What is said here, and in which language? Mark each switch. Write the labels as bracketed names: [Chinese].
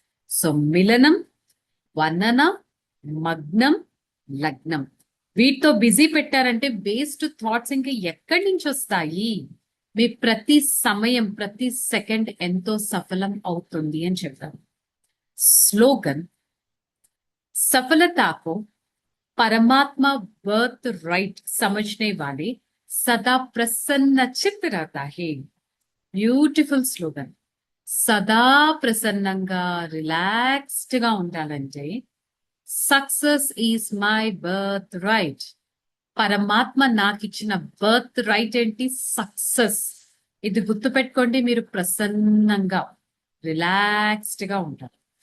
[Telugu] So మిలనం, వర్ణన, మగ్నం, లగ్నం. వీటితో బిజీ పెట్టారంటే వేస్ట్ థాట్స్ ఇంకా ఎక్కడి నుంచి వస్తాయి? మీ ప్రతి సమయం, ప్రతి సెకండ్ ఎంతో సఫలం అవుతుంది అని చెప్తారు. [Hindi] स्लोगन, सफलता को परमात्मा बर्थ राइट समझने वाले सदा प्रसन्न चित्त रहता है. [Telugu] Beautiful slogan. సదా ప్రసన్నంగా రిలాక్స్డ్ గా ఉండాలంటే success is my birth right. పరమాత్మ నాకు ఇచ్చిన బర్త్ రైట్ ఏంటి? సక్సెస్. ఇది గుర్తుపెట్టుకోండి. మీరు ప్రసన్నంగా రిలాక్స్డ్ గా ఉంటారు.